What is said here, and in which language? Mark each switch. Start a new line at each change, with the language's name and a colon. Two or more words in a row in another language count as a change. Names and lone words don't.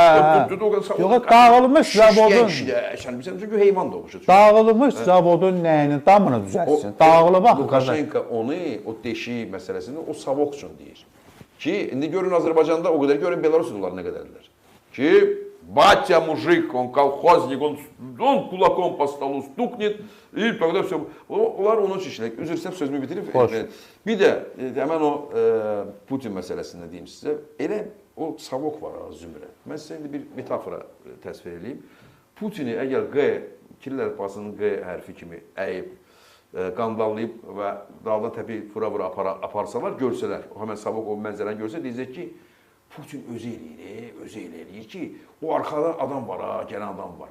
Azerbaijani: Yox, dağılmış zavodun. Çünki heyvan doğuşu. Dağılmış zavodun nəyinin damını düzəltsin. Dağılıb axı. Lukashenko onu, o deşi məsələsini o Savok üçün deyir. Ki, indi görün Azərbaycanda o qədər, görün Belarusiyadalar nə qədərdirlər. Ki,
Russian: батя мужик, он колхозник, он кулаком по столу стукнет, и тогда все.
Azerbaijani: Onlar onun üçün işləyir. Üzr istəyirəm, sözümü bitirib. Bir də həmən o Putin məsələsində deyim sizə, elə o Savok var zümrə. Mən sizə indi bir metafora təsvir edeyim. Putini əgər Q, kirli əlifbasının Q hərfi kimi əyib, qandallayıb və daldan təpi vura-vura aparsalar, görsələr, həmən Savok o mənzərəni görsə, deyəcək ki, Putin özü eləyir ki, o arxada adam var, gələn adam var.